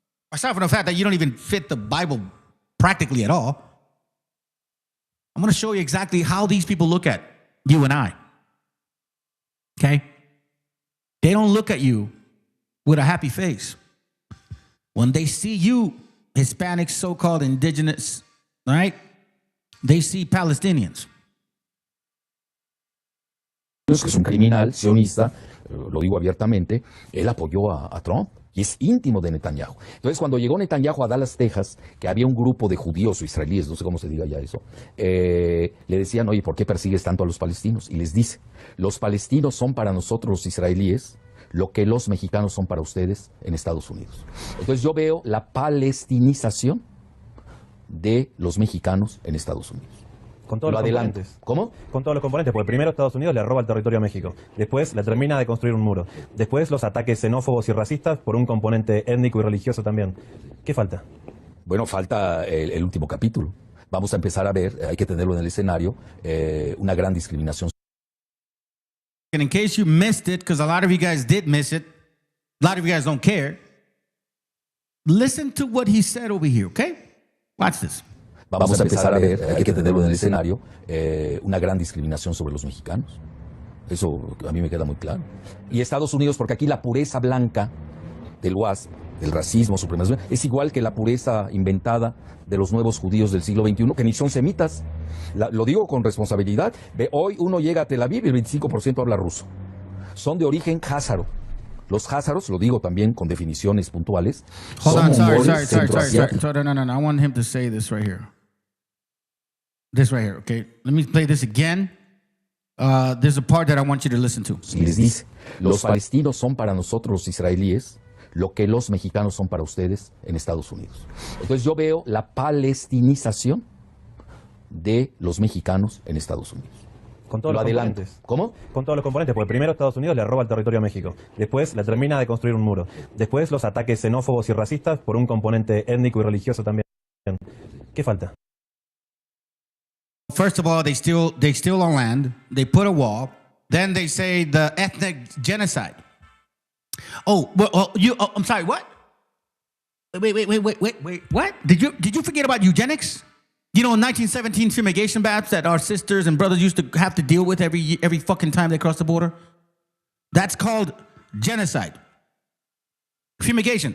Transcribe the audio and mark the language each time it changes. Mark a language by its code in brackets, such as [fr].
[en] Aside from the fact that you don't even fit the Bible practically at all, I'm going to show you exactly how these people look at you and I. Okay? They don't look at you with a happy face. When they see you, Hispanics, so-called indigenous, right? They see Palestinians. [es] Es un criminal sionista, lo digo abiertamente, él apoyó a Trump y es íntimo de Netanyahu. Entonces, cuando llegó Netanyahu a Dallas, Texas, que había un grupo de judíos o israelíes, no sé cómo se diga ya eso, le decían, oye, ¿por qué persigues tanto a los palestinos? Y les dice, los palestinos son para nosotros los israelíes lo que los mexicanos son para ustedes en Estados Unidos. Entonces yo veo la palestinización de los mexicanos en Estados Unidos. Con todos los componentes. ¿Cómo? Con todos los componentes, porque primero Estados Unidos le roba el territorio a México, después le termina de construir un muro, después los ataques xenófobos y racistas por un componente étnico y religioso también. ¿Qué falta? Bueno, falta el último capítulo. Vamos a empezar a ver, hay que tenerlo en el escenario, una gran discriminación. [en] And in case you missed it, because a lot of you guys did miss it, a lot of you guys don't care, listen to what he said over here, okay? Watch this. [es] Vamos a empezar a ver, hay que tenerlo en el escenario, una gran discriminación sobre los mexicanos. Eso a mí me queda muy claro. Y Estados Unidos, porque aquí la pureza blanca del WASP, del racismo, supremacismo, es igual que la pureza inventada de los nuevos judíos del siglo XXI, que ni son semitas. Lo digo con responsabilidad. Hoy uno llega a Tel Aviv y el 25% habla ruso. Son de origen házaro. Los házaros, lo digo también con definiciones puntuales. [en] Hold on, sorry. No. I want him to say this right here. This right here, okay? Let me play this again. There's a part that I want you to listen to. [es] Y les dice, los palestinos son para nosotros los israelíes lo que los mexicanos son para ustedes en Estados Unidos. Entonces yo veo la palestinización de los mexicanos en Estados Unidos. Con todos los componentes. ¿Cómo? Con todos los componentes, porque primero Estados Unidos le roba el territorio a México, después le termina de construir un muro, después los ataques xenófobos y racistas por un componente étnico y religioso también. ¿Qué falta? [en] First of all, they steal our land, they put a wall, then they say the ethnic genocide. Oh, well, I'm sorry, what? Wait, what? Did you forget about eugenics? You know, in 1917 fumigation baths that our sisters and brothers used to have to deal with every fucking time they crossed the border? That's called genocide. Fumigation.